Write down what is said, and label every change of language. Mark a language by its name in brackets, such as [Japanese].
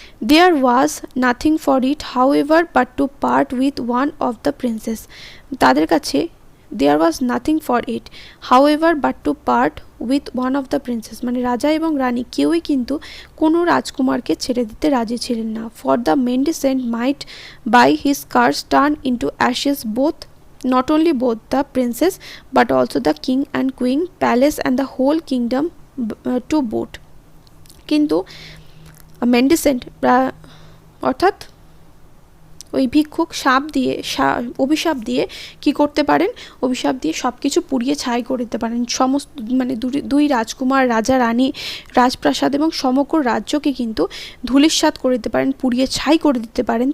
[English] there was nothing for it however but to part with one of the princess, [Bangla] তাদের কাছে [English] there was nothing for it however but to part with one of the princess, [Bangla] মানে রাজা এবং রানী কেউই কিন্তু কোনো রাজকুমারকে ছেড়ে দিতে রাজি ছিলেন না। [English] For the mendicant might by his curse turn into ashes not only both the princess but also the king and queen, palace and the whole kingdom to boot। [Bangla] কিন্তু মেন্ডিসেন্ট অর্থাৎ ওই ভিক্ষুক অভিশাপ দিয়ে কি করতে পারেন? অভিশাপ দিয়ে সব কিছু পুড়িয়ে ছাই করে দিতে পারেন, সমস্ত মানে দুই রাজকুমার, রাজা রানী, রাজপ্রাসাদ এবং সমগ্র রাজ্যকে কিন্তু ধূলিসাৎ করে দিতে পারেন, পুড়িয়ে ছাই করে দিতে পারেন।